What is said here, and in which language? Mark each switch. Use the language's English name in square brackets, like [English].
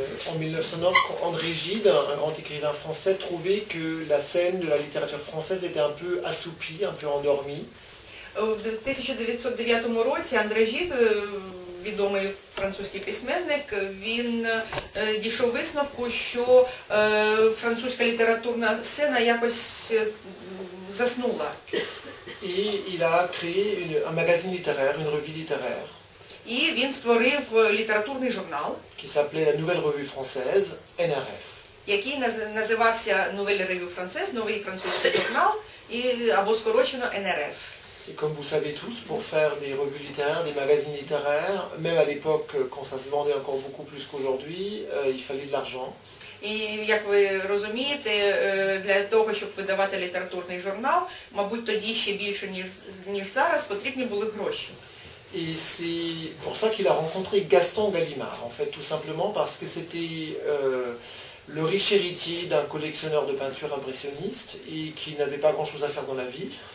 [French] En 1909, André Gide, un grand écrivain français, trouvait que la scène de la littérature française était un peu assouplie, un peu endormie. [Ukrainian] В 1909 році Андре Жід, відомий французький письменник, він дійшов висновку, що французька літературна сцена якось заснула. [French] Et il a créé un magazine littéraire, une revue littéraire. [Ukrainian] І він створив літературний журнал, [French] qui s'appelait la Nouvelle Revue Française, NRF. [Ukrainian] який називався Nouvelle Revue Française, новий французький журнал, або скорочено НРФ. [French] Et comme vous savez tous, pour faire des revues littéraires, des magazines littéraires, même à l'époque, quand ça se vendait encore beaucoup plus qu'aujourd'hui, il fallait de l'argent. [Ukrainian] І, як ви розумієте, для того, щоб видавати літературний журнал, мабуть, тоді ще більше, ніж зараз, потрібні були гроші. [French] Et c'est pour ça qu'il a rencontré Gaston Gallimard, en fait, tout simplement parce que c'était le riche héritier d'un collectionneur de peinture impressionniste et qui n'avait pas grand-chose à faire dans la vie.